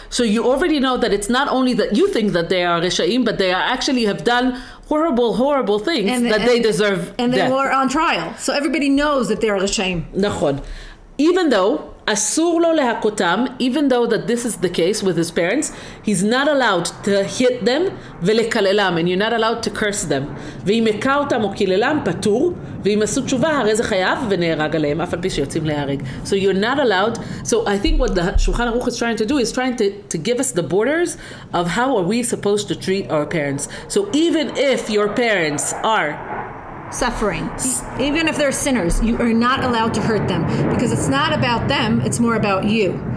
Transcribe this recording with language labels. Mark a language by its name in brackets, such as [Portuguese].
[English] So you already know that it's not only that you think that they are resha'im, but they actually have done horrible things that they deserve and death. they were on trial. So everybody knows that they are resha'im. [Hebrew] נכון. [English] Even though [Hebrew] אסור לו להכותם, [English] even though that this is the case with his parents, he's not allowed to hit them [Hebrew] ולקללם, [English] and you're not allowed to curse them. [Hebrew] ואם הכה אותם או קיללם, פטור, ואם עשו תשובה, הרי זה חייב ונהרג עליהם, אף על פי שיוצאים להרג. [English] So you're not allowed. So I think what the Shulchan Aruch is trying to do is trying to give us the borders of how are we supposed to treat our parents. So even if your parents are suffering, even if they're sinners, you are not allowed to hurt them because it's not about them, it's more about you.